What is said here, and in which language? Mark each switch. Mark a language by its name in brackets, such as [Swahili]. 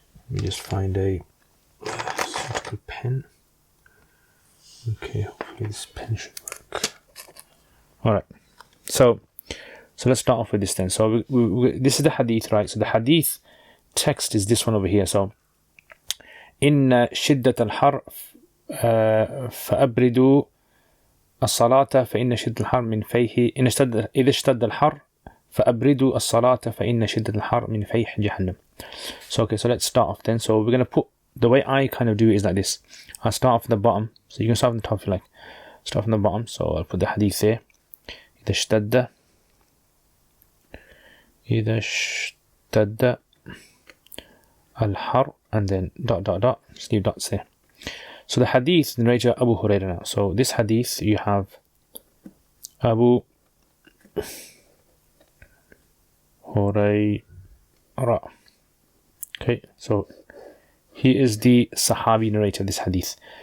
[English] Let me just find a suitable pen. Okay, hopefully this pen should work. All right, so let's start off with this then. So this is the hadith, right? So the hadith text is this one over here. [Arabic] So in shiddat al-har فأبردوا الصلاة فإن شدة الحر من فيه إذا اشتد الحر فأبردوا الصلاة فإن شدة الحر من فيه جهنم. [English] So okay, so let's start off then. So we're going to put, the way I kind of do it is like this. I'll start off from the bottom. So you can start from the top if you like. Start from the bottom. So I'll put the hadith there. [Arabic] إذا اشتد الحر, [English] and then ... just leave dots there. So the hadith narrator Abu Hurairah now. So this hadith, you have Abu Hurairah. Okay, so he is the Sahabi narrator of this hadith.